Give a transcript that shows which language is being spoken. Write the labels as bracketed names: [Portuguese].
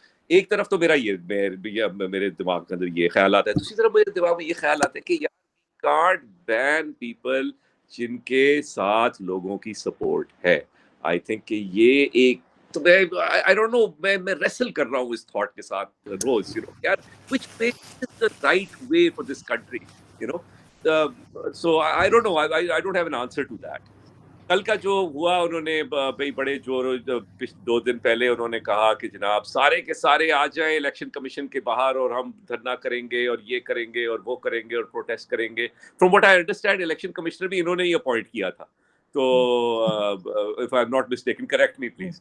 [Hindi] एक तरफ तो मेरे दिमाग के अंदर ये ख्याल आता है, दूसरी तरफ मेरे दिमाग में ये ख्याल आता है कि यार [English] can't ban people [Hindi] जिनके साथ लोगों की सपोर्ट है। [English] I think [Hindi] कि ये एक तो मैं [English] I don't know, [Hindi] मैं रेसल कर रहा हूँ इस थॉट के साथ रोज। [English] यार which way is the right way for this country. You know so I don't know. I don't have an answer to that. [Hindi] कल का जो हुआ, उन्होंने भाई बड़े जोर 2 दिन पहले उन्होंने कहा कि जनाब सारे के सारे आ जाएं इलेक्शन कमीशन के बाहर और हम धरना करेंगे और ये करेंगे और वो करेंगे और प्रोटेस्ट करेंगे। [English] from what I understand election commissioner [Hindi] भी इन्होंने ही [English] appoint [Hindi] किया था। तो [English] If I am not mistaken, correct me please.